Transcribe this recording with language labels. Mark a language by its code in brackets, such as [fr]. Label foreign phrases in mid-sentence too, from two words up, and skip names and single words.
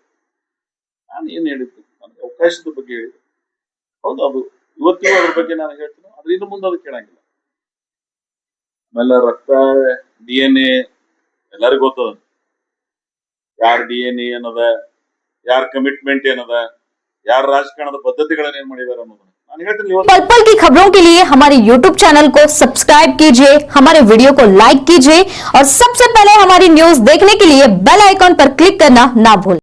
[kn] ನಾನು ಏನ್ ಹೇಳಿದ್ದು, ನನಗೆ ಅವಕಾಶದ ಬಗ್ಗೆ ಹೇಳಿದ್ದು. ಹೌದು, ಅದು ಇವತ್ತಿಗೂ ಅದ್ರ ಬಗ್ಗೆ ನಾನು ಹೇಳ್ತೀನಿ. ಆದ್ರೆ ಇನ್ನು ಮುಂದೆ ಅದು ಕೇಳಂಗಿಲ್ಲ. ಆಮೇಲೆ ರಕ್ತ, DNA ಎಲ್ಲರಿಗೂ ಗೊತ್ತದ. ಯಾರ DNA ಏನದ, ಯಾರ ಕಮಿಟ್ಮೆಂಟ್ ಏನದ, ಯಾರ ರಾಜಕಾರಣ पद्धतिಗಳನ್ನ ಏನು ಮಾಡಿದ್ದಾರೆ ಅನ್ನೋದನ್ನ ನಾನು ಹೇಳ್ತೀನಿ. [hi] पल पल की खबरों के लिए हमारे YouTube चैनल को सब्सक्राइब कीजिए, हमारे वीडियो को लाइक कीजिए और सबसे पहले हमारी न्यूज देखने के लिए [en] bell icon [hi] पर क्लिक करना ना भूलें।